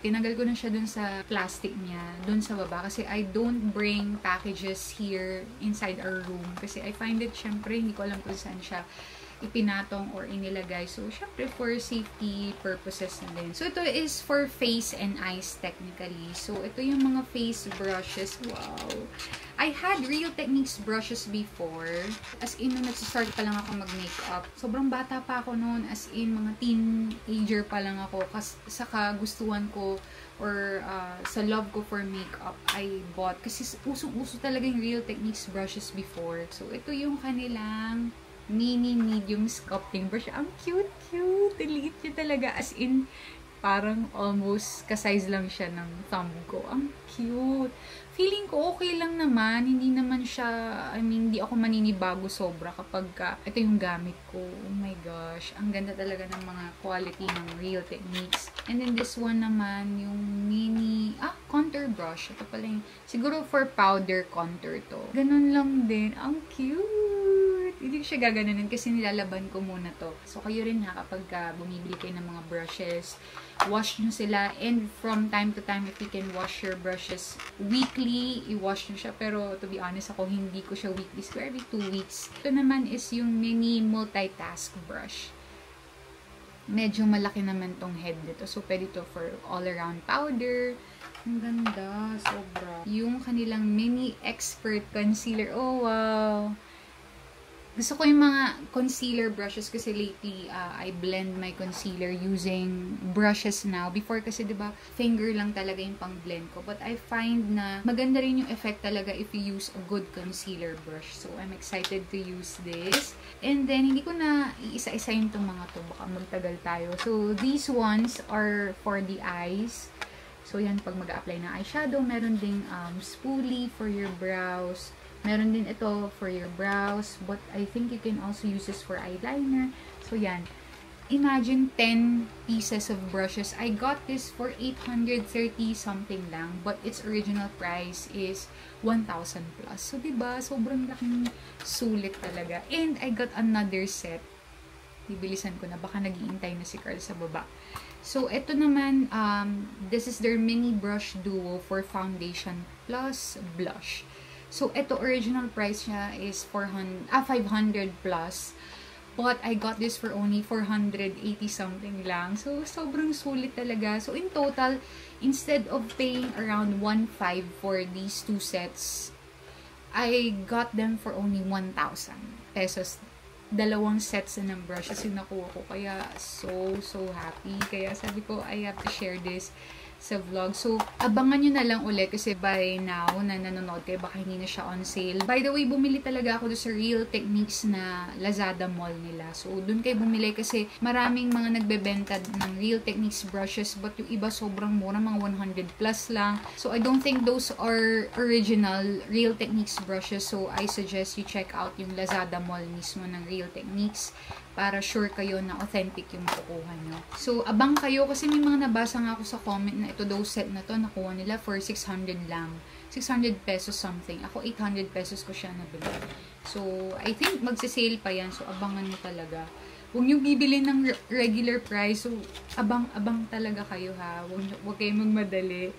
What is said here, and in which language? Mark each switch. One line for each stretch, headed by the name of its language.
Filipino: Tinanggal ko na siya dun sa plastic niya, dun sa baba. Kasi
English: I don't bring packages here inside our room.
Filipino: Kasi
English: I find it,
Filipino: syempre, hindi ko alam kung saan siya ipinatong or inilagay.
English: So,
Filipino: syempre,
English: for safety purposes na din. So,
Filipino: ito
English: is for face and eyes technically.
Filipino: So, ito yung mga
English: face brushes. Wow! I had Real Techniques brushes before. As in,
Filipino: nung nagsistart pa lang ako mag-makeup. Sobrang bata pa ako noon.
English: As in,
Filipino: mga teenager pa lang ako. Sa kagustuhan ko
English: or
Filipino: sa
English: love
Filipino: ko
English: for makeup, I bought.
Filipino: Kasi usong-uso talaga yung Real Techniques brushes before. So, ito yung kanilang
English: mini medium sculpting brush.
Filipino: Ang cute-cute. Liit niya talaga.
English: As in,
Filipino: parang almost ka-size lang siya ng thumb ko. Ang cute. Feeling ko okay lang naman. Hindi naman siya, hindi ako maninibago sobra kapag ito yung gamit ko.
English: Oh my gosh.
Filipino: Ang ganda talaga ng mga quality ng Real Techniques.
English: And then this one
Filipino: naman, yung
English: mini, contour brush.
Filipino: Ito pala yung, siguro
English: for powder contour
Filipino: to. Ganun lang din. Ang cute. Hindi ko siya gaganunin kasi nilalaban ko muna to. So, kayo rin kapag bumibili kayo ng mga brushes,
English: wash
Filipino: nyo sila.
English: And from time to time, if you can wash your brushes weekly,
Filipino: i-wash nyo siya. Pero,
English: to be honest,
Filipino: ako hindi ko siya weekly. So,
English: every 2 weeks.
Filipino: Ito naman is yung
English: mini multitask brush.
Filipino: Medyo malaki naman tong head nito. So, pwede to
English: for all-around powder.
Filipino: Ang ganda. Sobra. Yung kanilang
English: mini expert concealer. Oh, wow!
Filipino: Gusto ko yung mga
English: concealer brushes
Filipino: kasi
English: lately, I blend my concealer using brushes now. Before
Filipino: kasi, diba,
English: finger
Filipino: lang talaga yung pang-blend ko.
English: But I find
Filipino: na maganda rin yung
English: effect
Filipino: talaga
English: if you use a good concealer brush. So, I'm excited to use this.
Filipino: And then, hindi ko na iisa-isayin itong mga to. Baka magtagal tayo.
English: So, these ones are for the eyes. So,
Filipino: yan, pag mag-a-apply ng eyeshadow, meron ding spoolie
English: for your brows.
Filipino: Meron din ito
English: for your brows, but I think you can also use this for eyeliner. So,
Filipino: yan.
English: Imagine 10 pieces of brushes. I got this for 830 something
Filipino: lang,
English: but its original price is 1,000 plus.
Filipino: So, diba? Sobrang laking sulit talaga.
English: And I got another set.
Filipino: Bibilisan ko na. Baka nag-iintay na si Carl sa baba.
English: So,
Filipino: ito naman,
English: this is their mini brush duo for foundation plus blush. So,
Filipino: ito,
English: original price
Filipino: niya
English: is 500 plus. But, I got this for only 480 something
Filipino: lang.
English: So,
Filipino: sobrang sulit talaga.
English: So, in total, instead of paying around 1,500 for these two sets, I got them for only 1,000 pesos.
Filipino: Dalawang sets na ng brushes yung nakuha ko. Kaya,
English: so happy. Kaya,
Filipino: sabi ko,
English: I have to share this sa vlog.
Filipino: So, abangan nyo na lang ulit kasi
English: by now
Filipino: na nanonood kayo, baka hindi na siya
English: on sale. By the way,
Filipino: bumili talaga ako doon sa Real Techniques na Lazada mall nila. So, doon kayo bumili kasi maraming mga nagbebenta ng Real Techniques brushes, but yung iba sobrang mura, mga 100 plus lang.
English: So, I don't think those are original Real Techniques brushes. So, I suggest you check out
Filipino: yung
English: Lazada mall
Filipino: mismo ng
English: Real Techniques.
Filipino: para sure kayo na authentic yung makukuha nyo. So, abang kayo kasi may mga nabasa nga ako sa comment na ito daw set na to nakuha nila for 600 lang. 600 pesos something. Ako 800 pesos ko siya nabili. So, I think magsisale pa yan. So, abangan mo talaga. Huwag nyo bibili ng
English: regular price.
Filipino: So, abang talaga kayo ha. Huwag kayong magmadali.